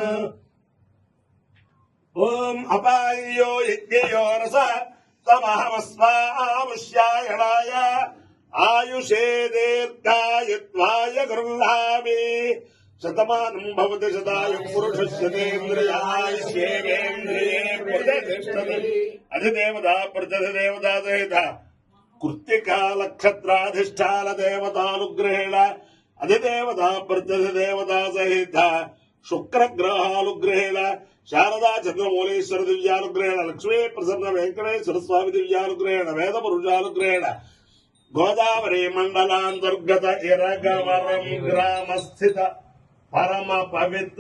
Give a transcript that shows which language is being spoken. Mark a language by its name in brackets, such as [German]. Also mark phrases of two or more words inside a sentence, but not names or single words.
[Sanskrit] ओम अपायो यज्ञयो रस तमहमस्वामुष्यायणाय आयुषे दीर्घायुत्वाय गृह्णामि शतमानं भवति शतायुः पुरुषस्य तेन्द्रियायुष्येवेन्द्रिये प्रतिष्ठति. अधिदेवता प्रत्यधिदेवता सहित కృత్తికా నక్షత్రాధిష్టాన దేవతానుగ్రహేణ అధిదేవత ప్రత్యధిదేవతా సహిత శుక్రగ్రహానుగ్రహేణ శారదా చంద్రమౌళీశ్వర దివ్యానుగ్రహేణ లక్ష్మీ ప్రసన్న వెంకటేశ్వర స్వామి దివ్యానుగ్రహేణ వేద పురుషానుగ్రహేణ గోదావరి మండలాంతర్గత ఇరగవరం గ్రామస్థిత పరమ పవిత్ర